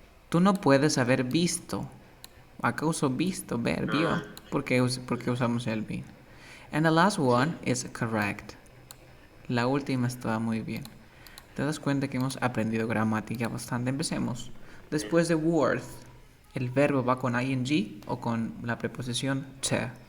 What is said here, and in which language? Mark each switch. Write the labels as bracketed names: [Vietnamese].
[Spanish] Tú no puedes haber visto. Acá uso visto, ver, vio. Porque usamos el been. [English] And the last one is correct. [Spanish] La última estaba muy bien. Te das cuenta que hemos aprendido gramática bastante. Empecemos. Después de worth, ¿el verbo va con ing o con la preposición to?